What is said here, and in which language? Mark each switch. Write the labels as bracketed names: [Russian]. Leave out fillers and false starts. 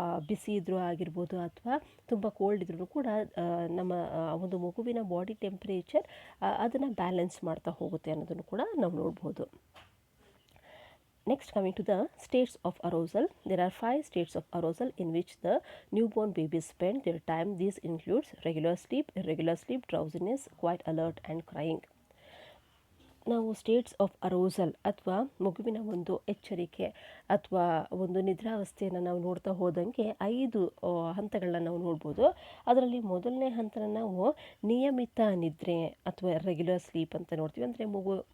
[Kannada] ಬಿಸಿ ಇದ್ರೂ ಆಗಿರ್ಬೋದು ಅಥವಾ ತುಂಬ ಕೋಲ್ಡ್ ಇದ್ರೂ ಕೂಡ ನಮ್ಮ ಒಂದು ಮಗುವಿನ ಬಾಡಿ ಟೆಂಪರೇಚರ್ ಅದನ್ನು ಬ್ಯಾಲೆನ್ಸ್ ಮಾಡ್ತಾ ಹೋಗುತ್ತೆ ಅನ್ನೋದನ್ನು ಕೂಡ ನಾವು ನೋಡ್ಬೋದು. [English] Next, coming to the states of arousal. There are 5 states of arousal in which the newborn babies spend their time. These includes regular sleep, irregular sleep, drowsiness, quite alert and crying. [Kannada] ನಾವು States of ಅರೋಸಲ್ ಅಥವಾ ಮಗುವಿನ ಒಂದು ಎಚ್ಚರಿಕೆ ಅಥವಾ ಒಂದು ನಿದ್ರಾವಸ್ಥೆಯನ್ನು ನಾವು ನೋಡ್ತಾ ಹೋದಂಗೆ 5 ಹಂತಗಳನ್ನ ನಾವು ನೋಡ್ಬೋದು. ಅದರಲ್ಲಿ ಮೊದಲನೇ ಹಂತನ ನಾವು ನಿಯಮಿತ ನಿದ್ರೆ ಅಥವಾ ರೆಗ್ಯುಲರ್ ಸ್ಲೀಪ್ ಅಂತ ನೋಡ್ತೀವಿ. ಅಂದರೆ ಮಗು